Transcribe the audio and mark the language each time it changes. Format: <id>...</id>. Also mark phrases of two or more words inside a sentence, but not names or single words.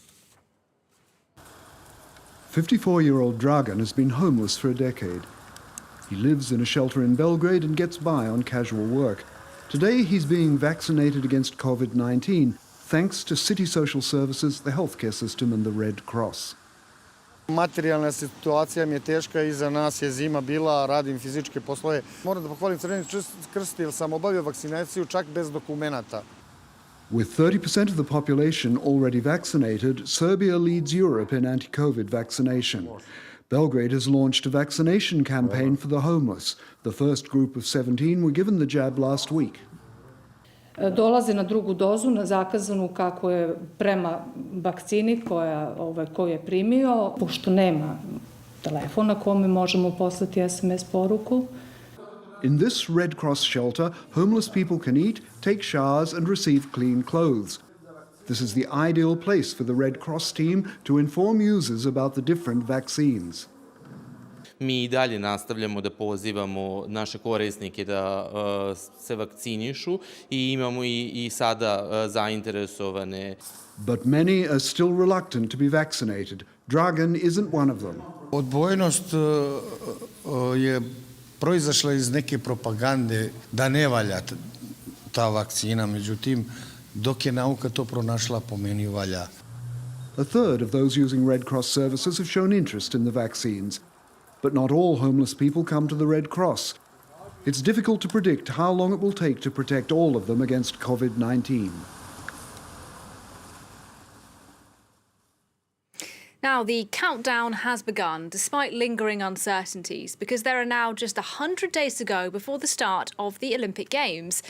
<en>54-year-old Dragan has been homeless for a decade. He lives in a shelter in Belgrade and gets by on casual work. Today he's being vaccinated against COVID-19 thanks to City Social Services, the healthcare system and the Red Cross.</en> <sr>Materijalna situacija mi je teška, iza nas je zima bila, radim fizičke poslove. Moram da pohvalim Crveni krst jer sam obavio vakcinaciju čak bez dokumenata.</sr> <en>With 30% of the population already vaccinated, Serbia leads Europe in anti-COVID vaccination. Belgrade has launched a vaccination campaign for the homeless. The first group of 17 were given the jab last week.</en> <sr>Dolaze na drugu dozu, na zakazanu kako je prema vakcini koju je primio, pošto nema telefona kome možemo poslati SMS poruku.</sr> <en>In this Red Cross shelter, homeless people can eat, take showers and receive clean clothes. This is the ideal place for the Red Cross team to inform users about the different vaccines.</en> <sr>Mi I dalje nastavljamo da pozivamo naše korisnike da se vakcinišu I imamo I sada zainteresovane.</sr> <en>But many are still reluctant to be vaccinated. Dragan isn't one of them.</en> <sr>Odbojnost je proizašla iz neke propagande da ne valja ta vakcina, međutim, dok je nauka to pronašla, po meni valja.</sr> <en>A third of those using Red Cross services have shown interest in the vaccines. But not all homeless people come to the Red Cross. It's difficult to predict how long it will take to protect all of them against COVID-19. Now, the countdown has begun, despite lingering uncertainties, because there are now just 100 days to go before the start of the Olympic Games.</en>